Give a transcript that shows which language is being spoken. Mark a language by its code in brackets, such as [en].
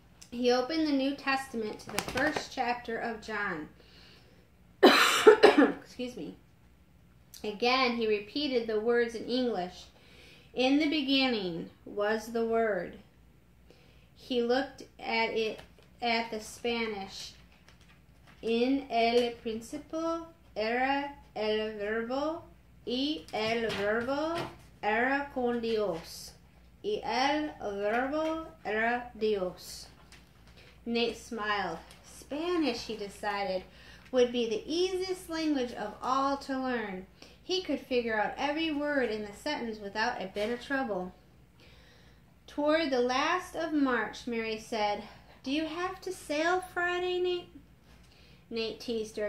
[en] He opened the New Testament to the first chapter of John. Excuse me. Again, he repeated the words in English. "In the beginning was the Word." He looked at the Spanish. [es] "En el principio era el verbo, y el verbo era con Dios, y el verbo era Dios." [en] Nate smiled. Spanish, he decided, would be the easiest language of all to learn. He could figure out every word in the sentence without a bit of trouble. Toward the last of March, Mary said, "Do you have to sail Friday, Nate?" Nate teased her.